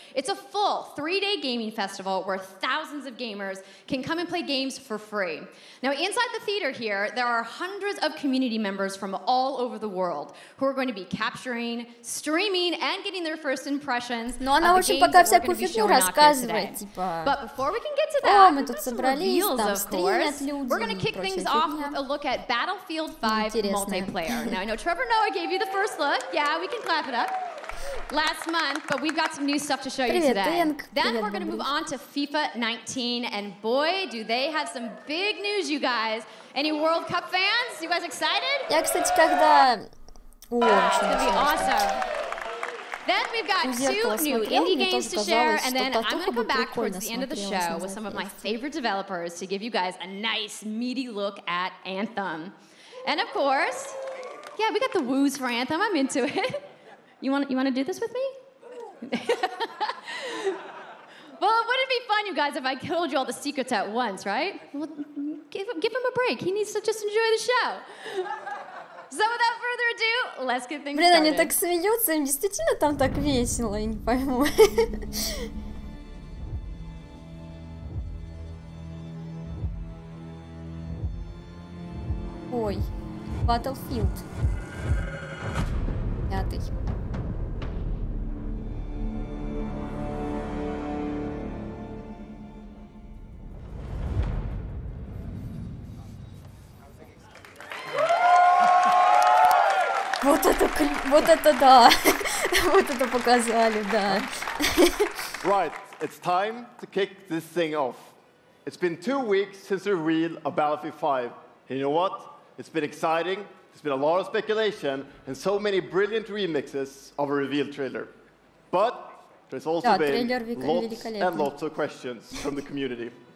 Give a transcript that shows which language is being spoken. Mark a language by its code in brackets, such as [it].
[en] It's a full 3-day gaming festival where thousands of gamers can come and play games for free. Now, inside the theater here, there are hundreds of community members from all over the world who are going to be capturing, streaming, and getting their first impressions of the games that we're going to be showing off here today. But before we can get to that, [ru] мы тут собрались, там стримят люди, [en] we're going to kick things off with a look at Battlefield 5 multiplayer. Now, I know Trevor Noah gave you the first look. Yeah, we can clap it up. Last month, but we've got some new stuff to show you today. Then we're going to move on to FIFA 19, and boy, do they have some big news, you guys. Any World Cup fans? You guys excited? [ru] Я, кстати, когда... [en] It's going to be awesome. Then we've got 2 new indie games to share, and then I'm going to come back towards the end of the show with some of my favorite developers to give you guys a nice, meaty look at Anthem. And of course, yeah, we got the woos for Anthem. I'm into it. You want to do this with me? Well, wouldn't it be fun, you guys, if I told you all the secrets at once, right? Well, give him a break. He needs to just enjoy the show. So without further ado, let's get things started. [ru] Блин, они [en] started. [ru] так смеются, им действительно там так весело, я не пойму. Ой, Battlefield. [en] 5. [ru] Вот это да, вот это показали, да. [en] Right, it's time to kick this thing off. It's been 2 weeks since the reveal of Battlefield 5. And you know what? It's been exciting, there's been a lot of speculation, and so many brilliant remixes of a reveal trailer. But there's also been lots and lots of questions from the community.